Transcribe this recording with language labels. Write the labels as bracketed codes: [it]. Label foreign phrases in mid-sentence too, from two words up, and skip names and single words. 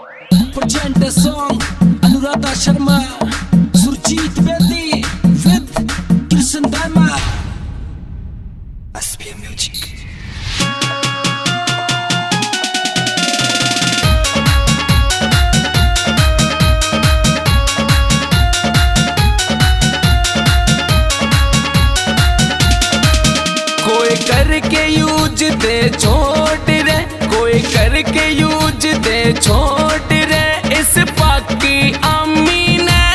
[en] present a song Anuradha Sharma, Surjit Bedi with Krishan Daima. SPM Music. [hi] कोई करके यूज दे छोड़ रे, कोई करके यूज दे छोड़ रे, इस पाकी अम्मी ने